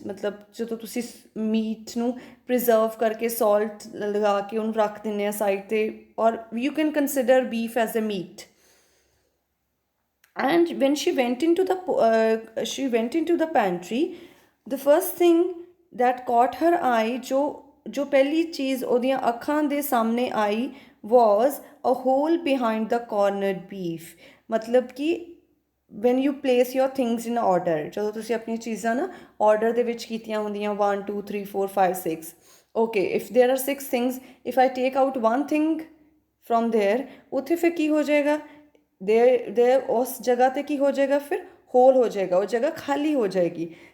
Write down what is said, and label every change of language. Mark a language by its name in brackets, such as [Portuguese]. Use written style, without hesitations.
[Punjabi] ਮਤਲਬ ਜਦੋਂ ਤੁਸੀਂ meat ਨੂੰ preserve ਕਰਕੇ salt ਲਗਾ ਕੇ ਉਹਨੂੰ ਰੱਖ ਦਿੰਦੇ ਆ ਸਾਈਡ ਤੇ ਔਰ [English] you can consider beef as a meat. And when she went into the pantry, the first thing that caught her eye [Hindi] जो पहली चीज़ [Punjabi] ਉਹਦੀਆਂ ਅੱਖਾਂ ਦੇ ਸਾਹਮਣੇ [Hindi] आई [English] was a hole behind the cornered beef. [Hindi] मतलब कि [English] when you place your things in order, [Punjabi] ਜਦੋਂ ਤੁਸੀਂ ਆਪਣੀਆਂ ਚੀਜ਼ਾਂ ਨਾ order ਦੇ ਵਿੱਚ ਕੀਤੀਆਂ ਹੁੰਦੀਆਂ 1 2 3 4 5 6, [English] okay, if there are 6 things, if I take out one thing from there, [Punjabi] ਉੱਥੇ ਫਿਰ ਕੀ ਹੋ ਜਾਏਗਾ, there ਉਸ ਜਗ੍ਹਾ ਤੇ ਕੀ ਹੋ ਜਾਏਗਾ, ਫਿਰ ਹੋਲ ਹੋ ਜਾਏਗਾ, ਉਹ ਜਗ੍ਹਾ ਖਾਲੀ ਹੋ ਜਾਏਗੀ.